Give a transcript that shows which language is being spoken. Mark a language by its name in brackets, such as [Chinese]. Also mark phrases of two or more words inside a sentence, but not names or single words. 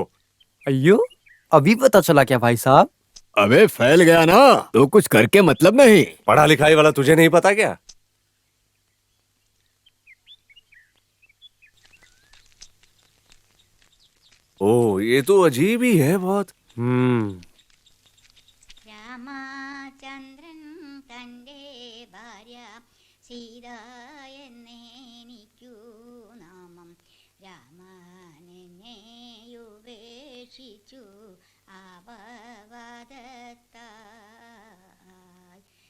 [Hindi] अयो, अभी पता चला क्या भाई साहब? अबे फैल गया ना, तो कुछ करके मतलब नहीं। पढ़ा लिखाई वाला तुझे नहीं पता क्या? ओ, ये तो अजीब ही है बहुत। [Malayalam] രാമചന്ദ്രൻ തൻ്റെ ഭാര്യ സീത എന്നേനിക്കു നാമം രാമനെന്നെയുപേക്ഷിച്ചു ആപവാദത്താൽ